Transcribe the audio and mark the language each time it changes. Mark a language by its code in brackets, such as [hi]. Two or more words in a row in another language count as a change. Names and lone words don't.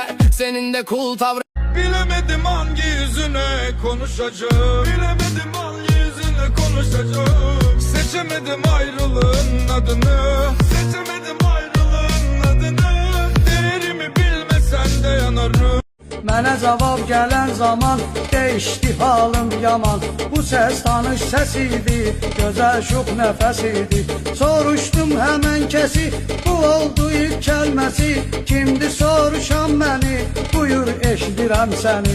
[tr] Senin de cool tavrın. Bilemedim hangi yüzüne konuşacağım. Bilemedim hangi yüzüne konuşacağım. Seçemedim ayrılığın adını. Seçemedim ayrılığın adını. Değerimi bilmesen de yanarım. [az] Mənə cavab gələn zaman değişdi halım yaman. Bu ses tanış ses idi, gözəl şux nəfəs idi. Soruşdum həmən kəsi, bu oldu ilk kəlməsi. Kimdi soruşan məni, buyur eşidirəm səni.